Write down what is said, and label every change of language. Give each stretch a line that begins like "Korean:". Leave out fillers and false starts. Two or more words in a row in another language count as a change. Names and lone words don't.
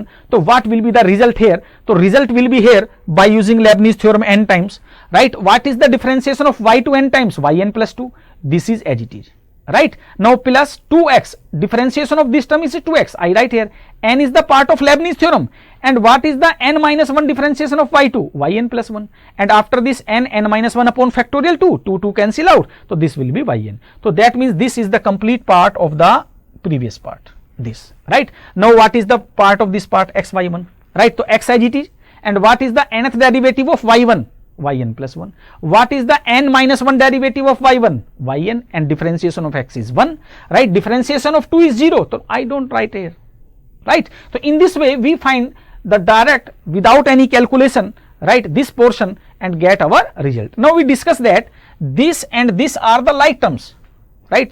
English: So what will be the result here? So result will be here by using Leibniz theorem n times, right? What is the differentiation of y to n times? yn plus 2, this is as it is, right? Now plus 2x, differentiation of this term is 2x, I write here, n is the part of Leibniz theorem, and what is the n minus 1 differentiation of y2? yn plus 1, and after this n minus 1 upon factorial 2 cancel out, so this will be yn. So that means this is the complete part of the previous part, this, right? Now what is the part of this part? x y1, right? So x as it is, and what is the nth derivative of y1? yn plus 1. What is the n minus 1 derivative of y1? yn, and differentiation of x is 1, right? Differentiation of 2 is 0, so I don't write here, right? So in this way we find the direct without any calculation, right, this portion and get our result. Now we discuss that this and this are the like terms, right?